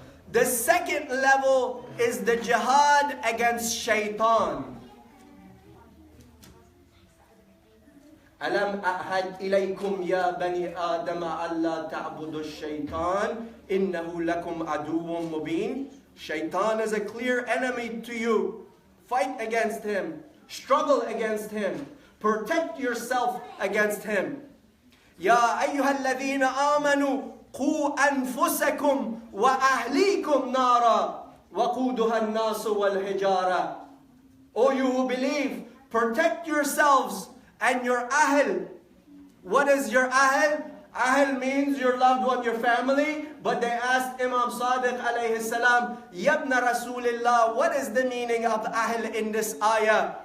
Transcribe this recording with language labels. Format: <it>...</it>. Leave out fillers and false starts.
<en>The second level is the jihad against shaitan.</en> <ar>ألم أعهد إليكم يا بني آدم ألا تعبدوا الشيطان إنه لكم عدو مبين.</ar> <en>Shaitan is a clear enemy to you. Fight against him. Struggle against him. Protect yourself against him.</en> <ar>يا أيها الذين آمنوا قوا أنفسكم وأهليكم نارا وقودها الناس والحجارة.</ar> <en>O you who believe, protect yourselves and your ahl. What is your ahl? Ahl means your loved one, your family. But they asked Imam Sadiq alayhi salam, Yabna Rasulillah, what is the meaning of ahl in this ayah?</en>